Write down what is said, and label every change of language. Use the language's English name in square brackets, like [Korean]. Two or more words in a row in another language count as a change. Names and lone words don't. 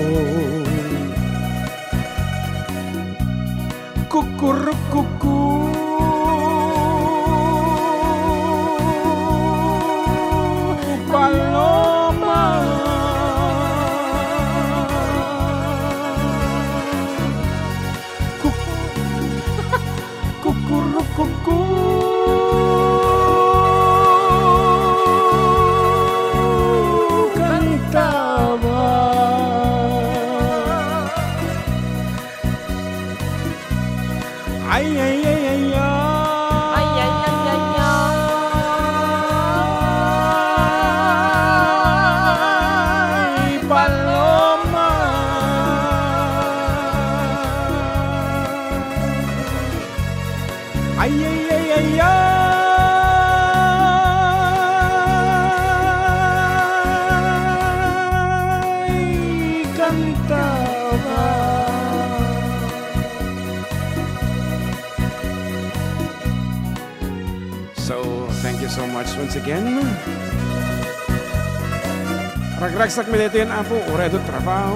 [Spanish] Cucurrucucú, paloma. Cucurrucucú. Ay, ay, ay, ay, ay. Ay, ay, ay, ay, Ay, paloma. Ay, ay, ay, ay, ay. Cantaba. [English] So, thank you so much once again. [Iloko] Ragragsak mi dito yan, Apo. Uredo trabaho.